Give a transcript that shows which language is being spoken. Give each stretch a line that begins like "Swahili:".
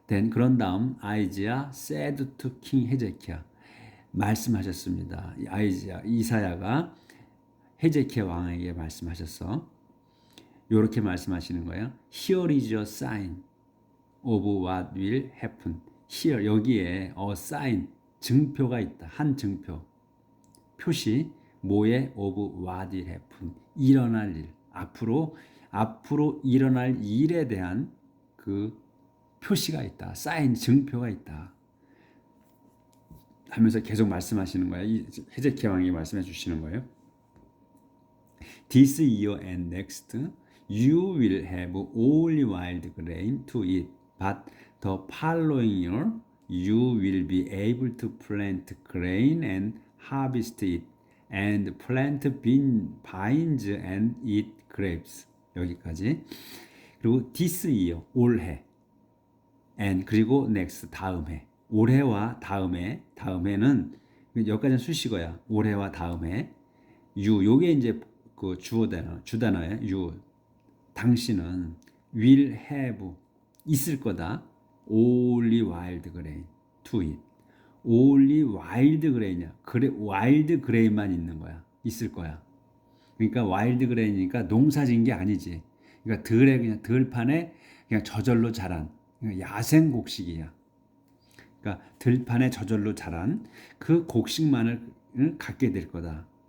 Korean: 그런 다음,
English: Isaiah said to King Hezekiah,
Korean: 말씀하셨습니다. 이사야가 헤제키야 왕에게 말씀하셨어. 이렇게 말씀하시는 거예요.
English: Here is a sign of what will happen.
Korean: Here 여기에
English: a sign
Korean: 증표가 있다. 한 증표. 표시 뭐에
English: of what will happen.
Korean: 일어날 일. 앞으로 일어날 일에 대한 그 표시가 있다. sign 증표가 있다. 하면서 계속 말씀하시는 거예요. 이 헤제키야 왕이 말씀해 주시는 거예요.
English: This year and next, you will have only wild grain to eat, but the following year, you will be able to plant grain and harvest it, and plant vines and eat grapes.
Korean: 여기까지. 그리고
English: this year,
Korean: 올해, and 그리고 next, 다음해. 올해와 다음해는 여기까지는 수식어야. 올해와 다음해. 요게 이제 그 주단어예요. you. 당신은
English: will have,
Korean: 있을 거다.
English: only wild grain to eat. only wild grain이야.
Korean: wild grain만 있는 거야. 있을 거야. 그러니까 wild grain이니까 농사진 게 아니지. 그러니까 그냥 들판에 그냥 저절로 자란 야생 곡식이야. 그러니까 들판에 저절로 자란 그 곡식만을 갖게 될 거다.